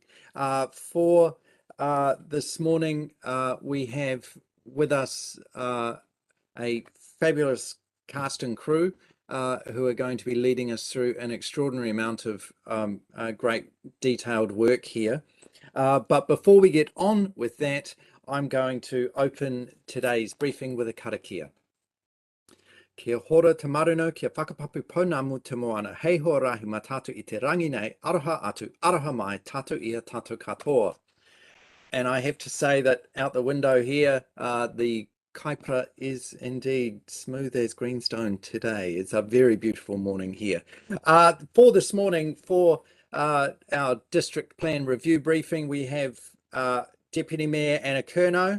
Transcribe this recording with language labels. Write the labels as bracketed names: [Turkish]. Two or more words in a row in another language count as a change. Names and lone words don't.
[English] For this morning, we have with us a fabulous cast and crew who are going to be leading us through an extraordinary amount of great detailed work here. But before we get on with that, I'm going to open today's briefing with a karakia. [Māori] Kia hora te marino, kia whakapapu pounamu te moana. Hei hoa rahi mā tātou I te rangi nei, aroha atu, aroha mai, tātou ia, tātou katoa. [English] And I have to say that out the window here, the kaipara is indeed smooth as greenstone today. It's a very beautiful morning here. For this morning, for our district plan review briefing, we have Deputy Mayor Anna Curnow.